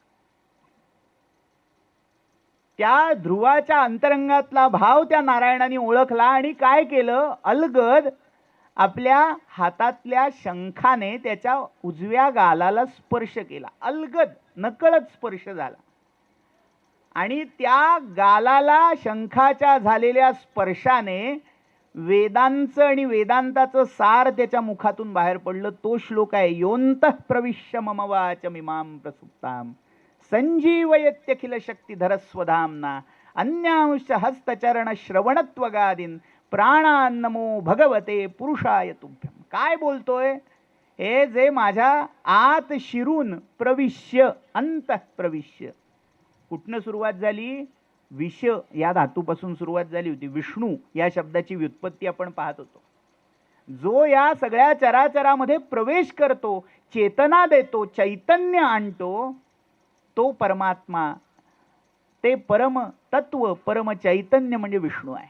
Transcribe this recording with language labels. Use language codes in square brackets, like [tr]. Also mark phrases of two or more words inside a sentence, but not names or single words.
[mr] त्या ध्रुवाच्या अंतरंगातला भाव त्या नारायणाने ओळखला आणि काय केलं, अलगद आपल्या हातातल्या शंखाने त्याच्या उजव्या गालाला स्पर्श केला. अलगद नकळत स्पर्श झाला आणि त्या गालाला शंखाच्या झालेल्या स्पर्शाने वेदांचं आणि वेदांताचं सार त्याच्या मुखातून बाहेर पडलं. तो श्लोक आहे, [sa] योन्तः प्रविश्य मम वाचमिमां प्रसुप्तां संजीवयत्यखिल शक्तिधर स्वधाम्ना अन्यांश हस्तचरण श्रवणत्वगादीन प्राणान्नमो भगवते पुरुषाय तुभ्यम. [mr] काय बोलतोय, हे जे माझ्या आत शिरून प्रविश्य, [sa] अंतः प्रविश्य, [mr] कुठनं सुरुवात झाली, विष या धातूपासून सुरुवात झाली होती. विष्णू या शब्दाची व्युत्पत्ती आपण पाहत होतो. जो या सगळ्या चराचरामध्ये प्रवेश करतो, चेतना देतो, चैतन्य आणतो, तो परमात्मा, ते परम तत्व, परम चैतन्य म्हणजे विष्णू आहे.